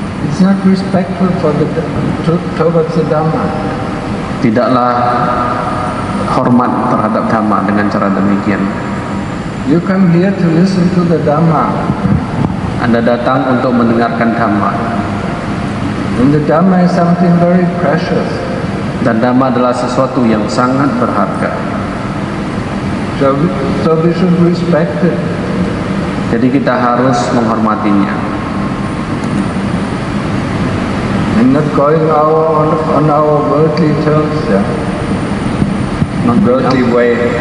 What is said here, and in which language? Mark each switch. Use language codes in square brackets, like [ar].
[en] It's not respectful towards the Dhamma. [id] Tidaklah hormat terhadap Dhamma dengan cara demikian. [en] You come here to listen to the Dhamma. [id] Anda datang untuk mendengarkan Dhamma. [en] And the Dhamma is something very precious. [id] Dan Dhamma adalah sesuatu yang sangat berharga. [en] So we should respect it. [id] Jadi kita harus menghormatinya. [en] And not going on our worldly terms, yeah. Worldly way.